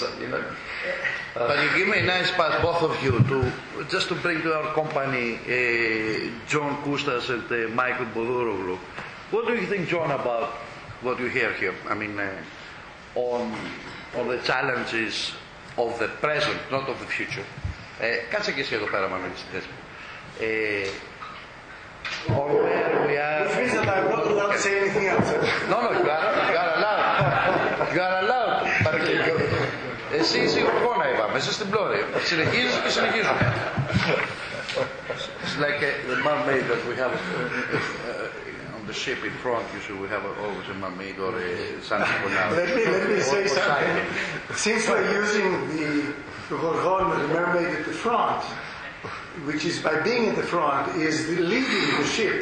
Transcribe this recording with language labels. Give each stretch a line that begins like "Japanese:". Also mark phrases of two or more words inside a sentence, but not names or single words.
English: But you give me a nice pass, both of you, to bring to our company John Koustas and Michael Bodouroglou. What do you think, John, about what you hear here? I mean, on the challenges of the present, not of the future.
Greek: Κάτσε και εσύ εδώ πέρα, Μανώλη.
English: Or where we are. Which means that I'm not allowed to say anything else. No, you are allowed. You are allowed.
Greek: Εσύ είσαι γοργόνα, είπαμε. Εσύ στην πλώρη. Συνεχίζεις και συνεχίζουμε.
English: It's like the mermaid that we have on the ship in front. Usually we have always a mermaid or something for now. Let me say something. Since we're using the gorgon, the mermaid at the front, which is by being at the front, is leading the ship.